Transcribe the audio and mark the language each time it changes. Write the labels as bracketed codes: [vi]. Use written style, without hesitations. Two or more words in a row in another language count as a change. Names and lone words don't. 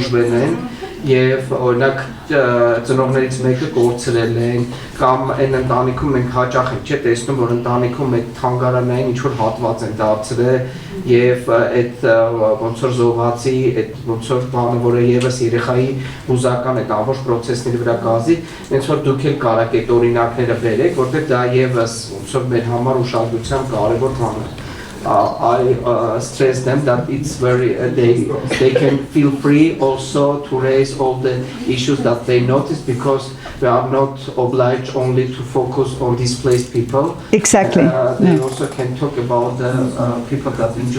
[hy] տուժվել են եւ օրինակ ծնողներից մեկը կորցրել են կամ այն ընտանիքում մենք հաճախ ենք չէ տեսնում որ ընտանիքում այդ թանգարանային ինչ որ հատված են դարձրել եւ այդ ոնց որ զոհվածի այդ ոնց որ բանը որը եւս երեխայի հուզական այդ ամբողջ process-ների վրա կազի հենց որ դուք էլ կարաք այդ օրինակները բերեք որտեղ դա եւս ոնց որ մեր համար ուշադրության կարեւոր բան է [en] I stress them that it's very they can feel free also to raise all the issues that they notice because we are not obliged only to focus on displaced people. Exactly. They also can talk about the people that enjoy